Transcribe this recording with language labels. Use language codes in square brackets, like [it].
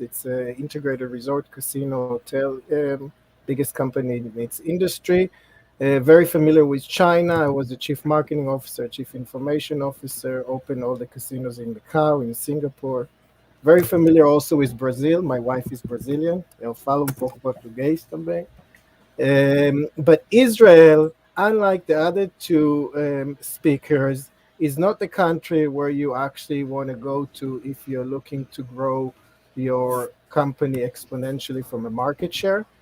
[en] It's an integrated resort, casino, hotel, biggest company in its industry. Very familiar with China. I was the chief marketing officer, chief information officer, opened all the casinos in Macau, in Singapore. Very familiar also with Brazil. My wife is Brazilian. [pt] Eu falo pouco português também. [en] But Israel, unlike the other two speakers, is not the country where you actually want to go to if you're looking to grow your company exponentially from a market share.